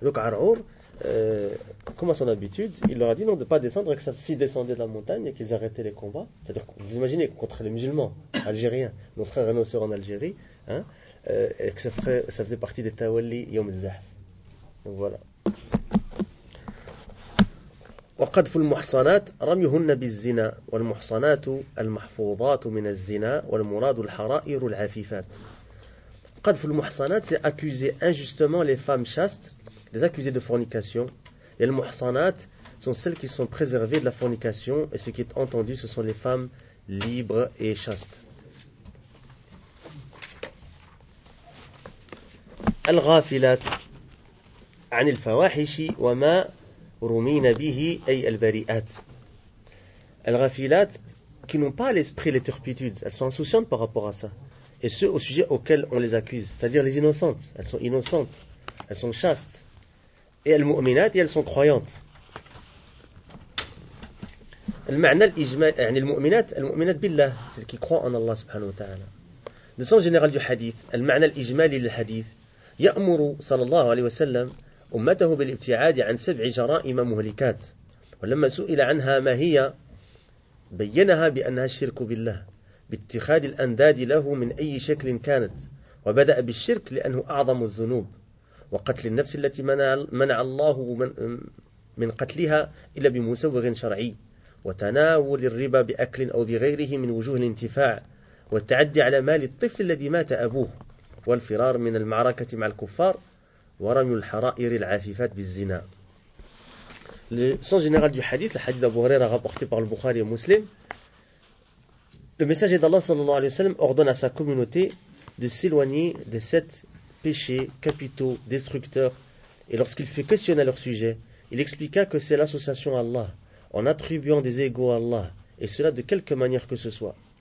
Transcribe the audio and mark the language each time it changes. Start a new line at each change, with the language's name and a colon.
French: Donc Ar'our, comme à son habitude, il leur a dit non, de ne pas descendre, et que s'ils descendaient de la montagne et qu'ils arrêtaient les combats, c'est-à-dire que vous imaginez, contre les musulmans algériens, nos frères et nos sœurs en Algérie, hein, et que ça faisait partie des Tawalli Yom Zahf. Voilà.
Arabic: وقذف المحصنات رميهن بالزنا والمحصنات المحفوظات من الزنا والمراد الحرائر العفيفات. قذف المحصنات,
French: c'est accuser injustement les femmes chastes, les accuser de fornication. Et les محصنات sont celles qui sont préservées de la fornication, et ce qui est entendu, ce sont les femmes libres et chastes.
Arabic: الغافلات عن الفواحش وما رمين به أي البريئات.
French: الغافلات qui n'ont pas l'esprit, les turpitudes, elles sont insouciantes par rapport à ça, et ce au sujet auquel on les accuse, c'est-à-dire les innocentes, elles sont innocentes, elles sont chastes, et elles mu'minat, et elles sont croyantes.
Arabic: المعنى الإجمالي يعني المؤمنات, المؤمنات بالله,
French: celles qui croient en Allah subhanahu wa ta'ala. Le sens général du hadith,
Arabic: المعنى الإجمالي للحديث, يأمر صلى الله عليه وسلم أمته بالابتعاد عن سبع جرائم مهلكات, ولما سئل عنها ما هي بينها بأنها الشرك بالله باتخاذ الأنداد له من أي شكل كانت, وبدأ بالشرك لأنه أعظم الذنوب, وقتل النفس التي منع الله من قتلها إلا بمسوغ شرعي, وتناول الربا بأكل أو بغيره من وجوه الانتفاع, والتعدي على مال الطفل الذي مات أبوه, والفرار من المعركة مع الكفار, ورمي الحرائر العافيفات بالزنا.
French: Le sens général du hadith, le hadith d'Abu Huraira rapporté par le Bukhari et Muslim, le messager d'Allah sallallahu alayhi wa sallam ordonne à sa communauté de s'éloigner des sept péchés capitaux destructeurs, et lorsqu'il fait question à leur sujet, il expliqua que c'est l'association à Allah en attribuant des égaux à Allah, et cela de quelque manière que ce soit.